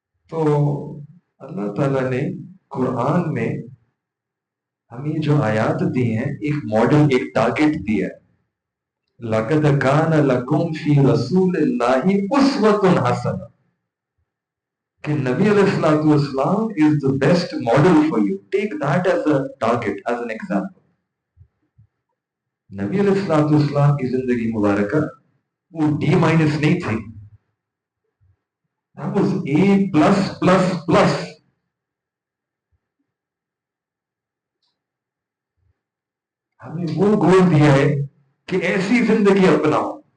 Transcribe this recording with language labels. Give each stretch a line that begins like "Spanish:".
Urdu: تو اللہ تعالیٰ نے قرآن میں ہمیں جو آیات دی ہیں ایک ماڈل، ایک ٹارگٹ دیا ہے.
Arabic: لَقَدْ كَانَ لَكُمْ فِي رَسُولِ اللَّهِ أُسْوَةٌ حَسَنَةٌ کہ نبی علیہ الصلوۃ والسلام
English: is the best model for you. Take that as a target, as an example.
Urdu: نبی علیہ الصلوۃ والسلام کی زندگی مبارکہ وہ ڈی مائنس نہیں تھی،
English: that was A plus plus plus.
Urdu: ہمیں وہ گول دیا ہے کہ ایسی زندگی اپناؤ.